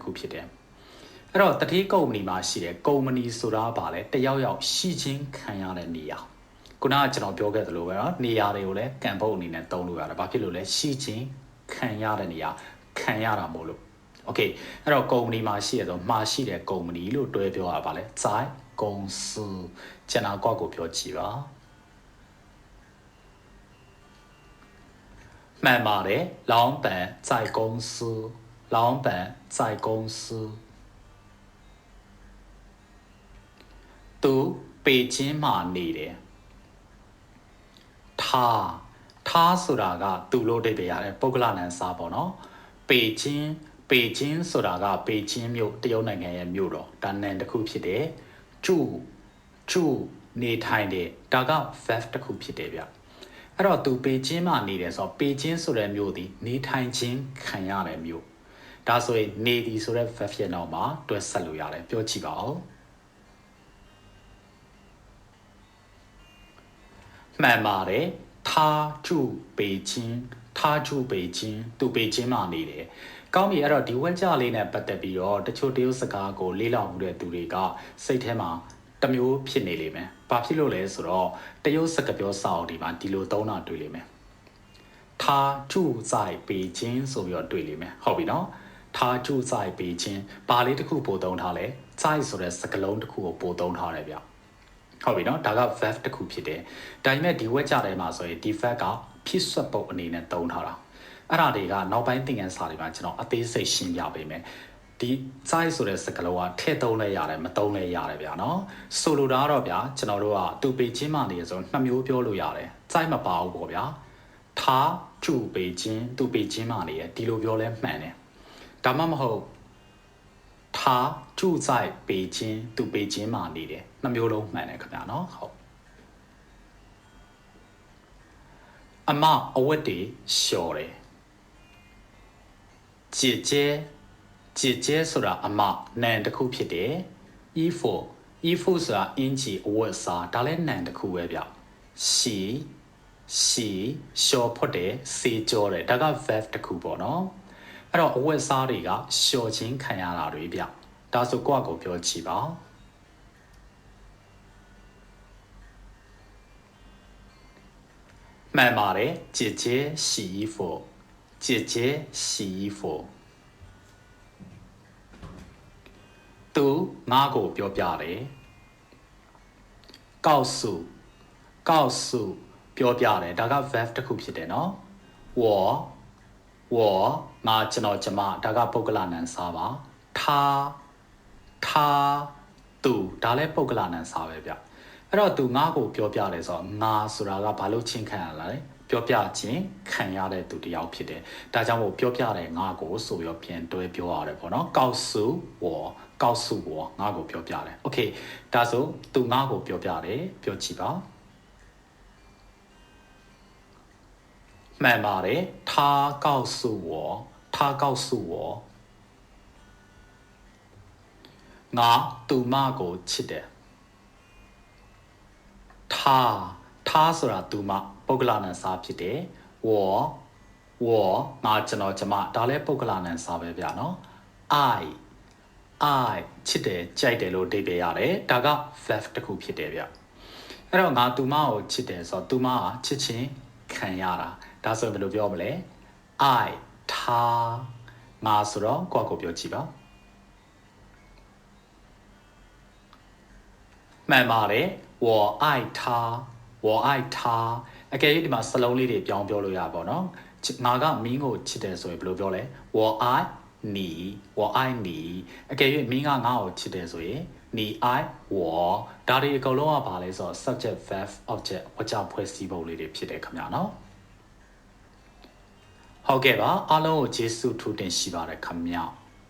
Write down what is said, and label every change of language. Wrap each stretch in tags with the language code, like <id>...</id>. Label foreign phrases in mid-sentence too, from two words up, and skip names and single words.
<my>ခုဖြစ်တယ်အဲ့တော့တတိကုမ္ပဏီမှာရှိတယ်ကုမ္ပဏီဆိုတာဗာလဲတယောက်ယောက်ရှိချင်းခံရတဲ့နေရာခုနကကျွန်တော်ပြောခဲ့သလိုပဲเนาะနေရာတွေကိုလည်းကံပုတ်အနေနဲ့သုံးလို့ရတယ်ဘာဖြစ်လို့လဲရှိချင်းခံရတဲ့နေရာခံရတာမို့လို့โอเคအဲ့တော့ကုမ္ပဏီမှာရှိရတော့မှာရှိတဲ့ကုမ္ပဏီလို့တွဲပြောတာဗာလဲ</my> <zh>在公司</zh> <my>ကျွန်တော်ကောက်ကိုပြောကြည့်ပါ မှန်ပါတယ်</my> <zh>老板在公司老板在公司</zh> <my>သူပေကျင်းမှာနေတယ်他ဆိုတာကသူလို့တိတ်ပြ ရတယ်ပုဂ္ဂလနံစာပေါ့နော်ပေကျင်းဆိုတာကပေကျင်းမြို့တရုတ်နိုင်ငံရဲ့မြို့တော်ဒါနံတစ်ခုဖြစ်တယ်ကျူနေထိုင်တယ်ဒါက verb တစ်ခုဖြစ်တယ်ဗျအဲ့တော့သူပေကျင်းမှာနေတယ်ဆိုတော့ပေကျင်းဆိုတဲ့မြို့ဒီနေထိုင်ခြင်းခံရတဲ့မြို့ဒါဆိုရင်နေဒီဆိုတဲ့ verb ရဲ့နောက်မှာတွဲဆက်လို့ရတယ်ပြောကြည့်ပါဦး မှန်ပါတယ်</my> <zh>他住北京</zh> <my>သူပေကျင်းမှာနေတယ်ကောင်းပြီအဲ့တော့ဒီဝက်ကြလေးနဲ့ပတ်သက်ပြီးတော့တချို့တရုတ်စကားကိုလေးလောက်မှုတဲ့သူတွေကစိတ်ထဲမှာတမျိုးဖြစ်နေလိမ့်မယ်။ဘာဖြစ်လို့လဲဆိုတော့တရုတ်စကားပြောစာအုပ်ဒီမှာ ဒီလိုသုံးတာတွေ့လိမ့်မယ်။</my> <zh>他住在北京</zh> <my>ဆိုပြီးတော့တွေ့လိမ့်မယ်။ဟုတ်ပြီနော်။</my> <zh>他住在北京</zh> <my>ဘာလေးတစ်ခုပို့သုံးထားလဲ။在ဆိုတဲ့စကားလုံးတစ်ခုကိုပို့သုံးထားတယ် ဗျ။ဟုတ်ပြီနော်။ဒါက verb တစ်ခုဖြစ်တယ်။ဒါပေမဲ့ဒီဝက်ကြထဲမှာဆိုရင်ဒီ verb ကဖြစ်ဆွတ်ပုတ်အနေနဲ့သုံးထားတာ။အဲ့ဒါတွေက နောက်ပိုင်းသင်ခန်းစာတွေမှာကျွန်တော်အသေးစိတ်ရှင်းပြပေးမယ်။ဒီ在ဆိုတဲ့စကားလုံးကထည့်သုံးလဲရတယ်မသုံးလဲရတယ်ဗျာနော်ဆိုလိုတာတော့ဗျာကျွန်တော်တို့ကသူပေကျင်းမှနေရဆိုနှစ်မျိုးပြောလို့ရတယ်在မပါဘူးပေါ့ဗျာ</my> <zh>他住北京</zh> <my>သူပေကျင်းမှနေရဒီလိုပြောလဲမှန်တယ်ဒါမှမဟုတ်</my> <zh>他住在北京</zh> <my>သူပေကျင်းမှနေတယ်နှစ်မျိုးလုံးမှန်တယ်ခင်ဗျာနော်ဟုတ် အမအဝတ်တွေလျှော်တယ်姐姐ဆိုတာအမနံတစ်ခုဖြစ်တယ်衣服ဆိုတာ အင်ဂျီအဝတ်စားဒါလည်းနံတစ်ခုပဲဗျ洗လျှော်ဖွတ်တယ်စေကြောတယ်ဒါက verb တစ်ခုပေါ့နော်အဲ့တော့အဝတ်စားတွေကလျှော်ခြင်းခံရတာတွေဗျဒါဆိုကိုယ့်အကိုပြောကြည့်ပါ မှန်ပါတယ်</my> <zh>姐姐洗衣服</zh> <my>သူငါ့ကိုပြောပြတယ်告诉 ပြောပြတယ်ဒါက verb တစ်ခုဖြစ်တယ်နော်我ငါကျွန်တော်ကျမဒါကပုဂ္ဂလနံ စာပါ他သူဒါလည်းပုဂ္ဂလနံစာပဲဗျအဲ့တော့သူငါ့ကိုပြောပြတယ်ဆိုတော့ငါဆိုတာကဘာလို့ချင်းခံရလဲပြောပြခြင်းခံရတဲ့သူတယောက်ဖြစ်တယ်ဒါကြောင့်မို့ပြောပြတယ်ငါကိုဆိုပြီးပြန်တွဲပြောရတယ်ပေါ့နော်</my> <zh>告诉我告诉我</zh> <my>ငါကိုပြောပြတယ် okay ဒါဆိုသူငါကိုပြောပြတယ်ပြောကြည့်ပါ မှန်ပါတယ်</my> <zh>他告诉我他告诉我</zh> <my>ငါသူမကိုချစ်တယ်他ဆိုတာသူမပုဂ္ဂလနံစာဖြစ်တယ်我ငါကျွန်တော်ကျမဒါလည်းပုဂ္ဂလနံစာပဲဗျာနော် I ချစ်တယ်ကြိုက်တယ်လို့အဓိပ္ပာယ်ရတယ်ဒါက verb တစ်ခုဖြစ်တယ်ဗျအဲ့တော့ငါသူမကိုချစ်တယ်ဆိုတော့သူမကချစ်ချင်းခံရတာဒါဆိုဘယ်လိုပြောမလဲ I 他ငါဆိုတော့ကိုယ့်ကိုပြောကြည့်ပါ မှန်ပါတယ်</my> <zh>我爱他我爱他</zh> <my>အကယ်၍ဒီမှာစလုံးလေးတွေပြောင်းပြောလို့ရပါတော့နော်ငါကမင်းကိုချစ်တယ်ဆိုရင်ဘယ်လိုပြောလဲ</my> <zh>我爱你我爱你</zh> <my>အကယ်၍မင်းကငါ့ကိုချစ်တယ်ဆိုရင်</my> <zh>你爱我</zh> <my>ဒါတွေအကုန်လုံးကဘာလဲဆိုတော့</my> <en>subject verb object</en> <my>ဝကြဖွဲ့စည်းပုံလေးတွေဖြစ်တယ်ခင်ဗျာနော်ဟုတ်ကဲ့ပါအားလုံးကိုကျေးဇူးထူးတင်ရှိပါတယ်ခင်ဗျာ</my>